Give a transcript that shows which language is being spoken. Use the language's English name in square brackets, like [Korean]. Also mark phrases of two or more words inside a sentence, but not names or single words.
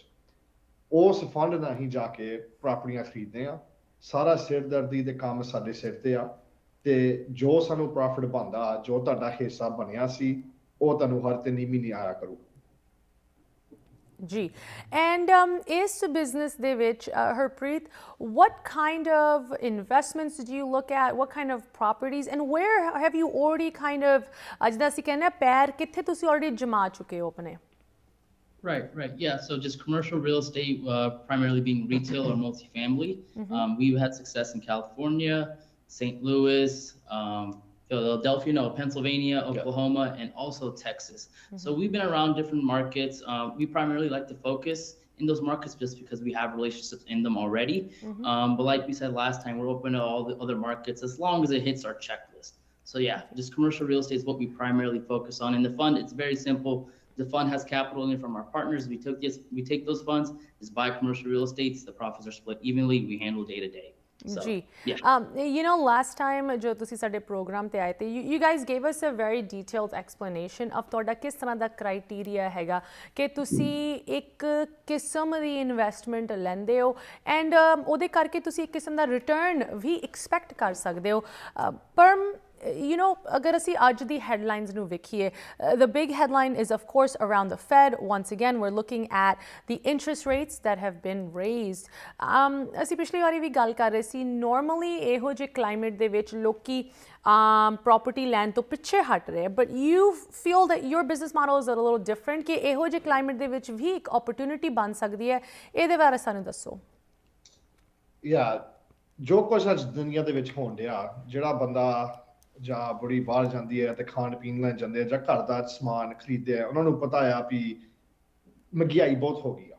[Punjabi] ਉਸ ਫੰਡ ਨਾਲ ਅਸੀਂ ਜਾ ਕੇ ਪ੍ਰਾਪਰਟੀਆਂ ਖਰੀਦਦੇ ਆ। ਸਾਰਾ ਸਿਰਦਰਦੀ ਦੇ ਕੰਮ ਸਾਡੇ ਸਿਰ ਤੇ ਆ ਤੇ ਜੋ ਸਾਨੂੰ ਪ੍ਰੋਫਿਟ ਬਣਦਾ, ਜੋ ਤੁਹਾਡਾ ਹਿੱਸਾ ਬਣਿਆ ਸੀ, ਉਹ ਤੁਹਾਨੂੰ ਹਰ 3 ਮਹੀਨੇ ਆਇਆ ਕਰੂ। ਜੀ, ਐਂਡ ਇਸ ਬਿਜ਼ਨਸ ਦੇ ਵਿੱਚ ਹਰਪ੍ਰੀਤ, [English] what kind of investments do you look at, what kind of properties, and where have you already kind of, [Punjabi] ਜਿੱਦਾਂ ਅਸੀਂ ਕਹਿੰਦੇ ਹਾਂ, ਪੈਰ ਕਿੱਥੇ ਤੁਸੀਂ already ਜਮਾ ਚੁੱਕੇ ਹੋ ਆਪਣੇ? [English] Right. Yeah. So just commercial real estate, primarily being retail or multifamily. We've had success in California, St. Louis, Philadelphia, Pennsylvania, Oklahoma, and also Texas. So we've been around different markets. We primarily like to focus in those markets just because we have relationships in them already. But like we said last time, we're open to all the other markets as long as it hits our checklist. So yeah, just commercial real estate is what we primarily focus on. In the fund, it's very simple. The fund has capital in from our partners. We take those funds, just buy commercial real estates. The profits are split evenly. We handle day to day. So, [Punjabi] ਜੀ, [English] yeah. You know, last time [Punjabi] ਜੋ ਤੁਸੀਂ ਸਾਡੇ ਪ੍ਰੋਗਰਾਮ ਤੇ ਆਏ ਤੇ, [English] you guys gave us a very detailed explanation of [Punjabi] ਤੁਹਾਡਾ ਕਿਸ ਤਰ੍ਹਾਂ ਦਾ ਕ੍ਰਾਈਟੇਰੀਆ ਹੈਗਾ ਕਿ ਤੁਸੀਂ ਇੱਕ ਕਿਸਮ ਦੀ ਇਨਵੈਸਟਮੈਂਟ ਲੈਂਦੇ ਹੋ ਐਂਡ ਉਹਦੇ ਕਰਕੇ ਤੁਸੀਂ ਇੱਕ ਕਿਸਮ ਦਾ ਰਿਟਰਨ ਵੀ ਐਕਸਪੈਕਟ ਕਰ ਸਕਦੇ ਹੋ। [English] ਪਰ you know, [Punjabi] agar ਅਸੀਂ ਅੱਜ ਦੀ headlines ਨੂੰ ਵੇਖੀਏ, [English] the big headline is of course around the Fed. Once again, we're looking at the interest rates that have been raised. [Punjabi] ਅਸੀਂ ਪਿਛਲੀ ਵਾਰੀ ਵੀ ਗੱਲ ਕਰ ਰਹੇ ਸੀ, normally ਇਹੋ ਜਿਹੇ climate ਦੇ ਵਿੱਚ ਲੋਕੀ property ਲੈਣ ਤੋਂ ਪਿੱਛੇ ਹਟ ਰਹੇ, [English] but you feel that your business model is a little different, [Punjabi] ਕਿ ਇਹੋ ਜਿਹੇ climate ਦੇ ਵਿੱਚ ਵੀ ਇੱਕ opportunity ਬਣ ਸਕਦੀ ਹੈ। ਇਹਦੇ ਬਾਰੇ ਸਾਨੂੰ ਦੱਸੋ। ਜੋ ਕੁਝ ਅੱਜ ਦੁਨੀਆ ਦੇ ਵਿੱਚ ਹੋਣ ਡਿਆ, ਜਿਹੜਾ ਬੰਦਾ ਜਾਂ ਬੜੀ ਬਾਹਰ ਜਾਂਦੀ ਹੈ ਤੇ ਖਾਣ ਪੀਣ ਲੈਣ ਜਾਂਦੇ ਆ ਜਾਂ ਘਰ ਦਾ ਸਮਾਨ ਖਰੀਦਦੇ ਆ, ਉਹਨਾਂ ਨੂੰ ਪਤਾ ਆ ਵੀ ਮਹਿੰਗਾਈ ਬਹੁਤ ਹੋ ਗਈ ਆ।